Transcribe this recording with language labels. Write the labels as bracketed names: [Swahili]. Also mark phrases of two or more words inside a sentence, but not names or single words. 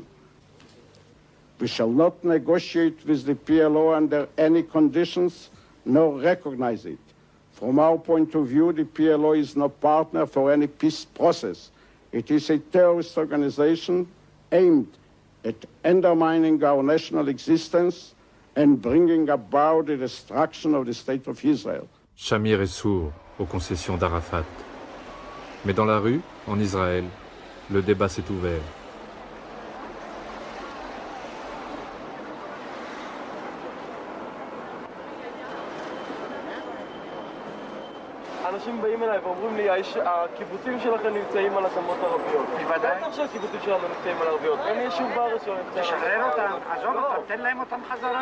[English] We shall not negotiate with the PLO under any conditions, nor recognize it. From our point of view, the PLO is no partner for any peace process. It is a terrorist organization aimed at undermining our national existence and bringing about the destruction of the state of Israel. [French] Shamir est sourd aux concessions d'Arafat. Mais dans la rue, en Israël, le débat s'est ouvert. [Hebrew] אנשים באים אליי ואומרים לי, הקיבוצים שלכם נמצאים על אדמות ערביות. בוודאי. בטח שהקיבוצים שלנו נמצאים על ערביות. אין יישוב בארץ שלא נמצאים. תשחרר אותם, עזוב אותם, תן להם אותם חזרה.